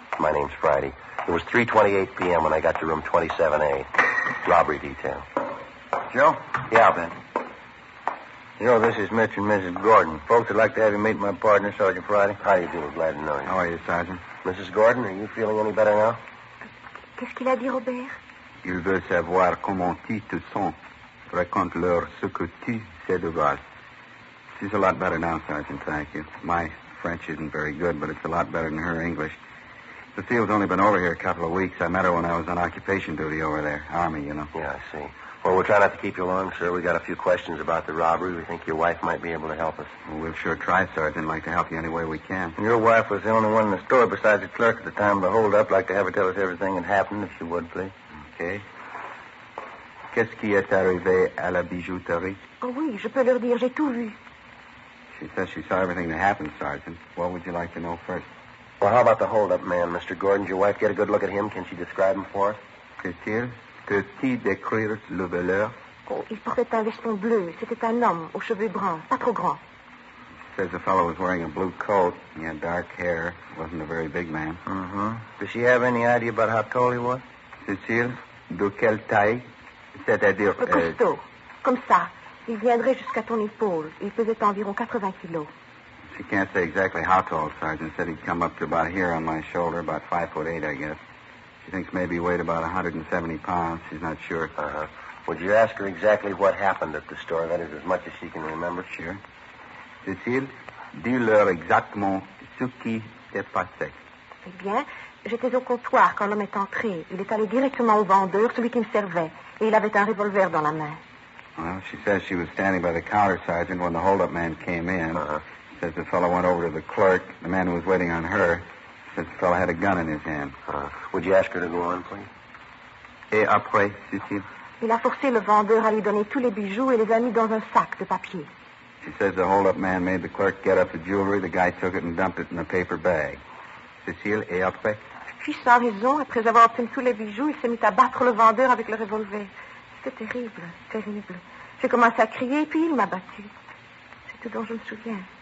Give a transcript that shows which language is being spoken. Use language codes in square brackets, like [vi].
[en] My name's Friday. It was 3:28 p.m. when I got to room 27A. Robbery detail. Joe? Yeah, Ben. Joe, this is Mitch and Mrs. Gordon. Folks would like to have you meet my partner, Sergeant Friday. How do you do? Glad to know you. How are you, Sergeant? Mrs. Gordon, are you feeling any better now? [fr] Qu'est-ce qu'il a dit, Robert? Il veut savoir comment tu te sens. Raconte-leur ce que tu sais de grâce. [en] She's a lot better now, Sergeant, thank you. My French isn't very good, but it's a lot better than her English. Cecile's only been over here a couple of weeks. I met her when I was on occupation duty over there. Army, you know. Yeah, I see. Well, we'll try not to keep you long, sir. We got a few questions about the robbery. We think your wife might be able to help us. Well, we'll sure try, Sergeant. Like to help you any way we can. Your wife was the only one in the store besides the clerk at the time of the hold-up. Like to have her tell us everything that happened, if she would, please. Okay. [fr] Qu'est-ce qui est arrivé à la bijouterie? Oh oui, je peux leur dire, j'ai tout vu. [en] She says she saw everything that happened, Sergeant. What would you like to know first? Well, how about the hold-up man, Mr. Gordon? Did your wife get a good look at him? Can she describe him for us? [fr] Qu'est-il? Peux-tu décrire le voleur? Oh, il portait un veston bleu. C'était un homme aux cheveux bruns, pas trop grands. [en] Says the fellow was wearing a blue coat. He had dark hair. Wasn't a very big man. Mm-hmm. Does she have any idea about how tall he was? [fr] Cécile, de quelle taille? C'est-à-dire... Costaud. Comme ça. Il viendrait jusqu'à ton épaule. Il pesait environ 80 kilos. [en] She can't say exactly how tall, Sergeant. Said he'd come up to about here on my shoulder, about 5'8", I guess. She thinks maybe he weighed about 170 pounds. She's not sure. Uh-huh. Would you ask her exactly what happened at the store? That is, as much as she can remember. Sure. [fr] Cécile, dis-leur exactement ce qui s'est passé. Eh bien, j'étais au comptoir quand l'homme est entré. Il est allé directement au vendeur, celui qui me servait, et il avait un revolver dans la main. [en] Well, she says she was standing by the counter, Sergeant, when the hold-up man came in. Uh-huh. Says the fellow went over to the clerk, the man who was waiting on her. Says the fellow had a gun in his hand. Would you ask her to go on, please? [fr] Et après, Cécile? Il a forcé le vendeur à lui donner tous les bijoux et les a mis dans un sac de papier. [en] She says the hold-up man made the clerk get up the jewelry. The guy took it and dumped it in a paper bag. [fr] Cécile, et après? Puis, sans raison, après avoir obtenu tous les bijoux, il s'est mis à battre le vendeur avec le revolver. C'était terrible, terrible. J'ai commencé à crier, puis il m'a battu. C'est tout dont je me souviens.